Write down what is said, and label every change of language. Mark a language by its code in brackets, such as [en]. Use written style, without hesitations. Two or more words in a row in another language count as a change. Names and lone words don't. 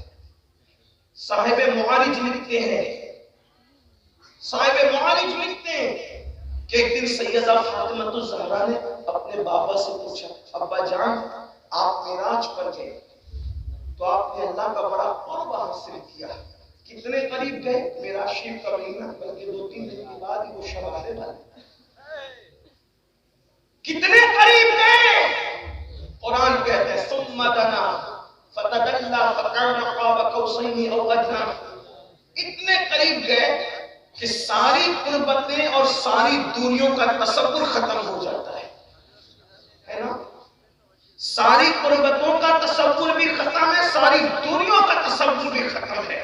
[hi] साहिब मुआरिज लिखते हैं, साहिब मुआरिज लिखते हैं कि एक दिन सैयदा फातिमा तो ज़हरा ने अपने बाबा से पूछा अब्बा जान आप मेराज पर गए तो आपने अल्लाह का बड़ा क़ुर्ब हासिल किया, कितने करीब गए? मेराज शरीफ का महीना, बल्कि 2-3 दिन के बाद ही वो शब आने वाली, कितने करीब गए? कुरान कहते हैं [ar] ثم دنا فتدلى فكان قاب قوسين أو أدنى. [hi] इतने करीब गए कि सारी कुर्बतें और सारी दूरियों का तसव्वुर खत्म हो जाता है ना? सारी कुर्बतों का तसव्वुर भी खत्म है, सारी दूरियों का तसव्वुर भी खत्म है।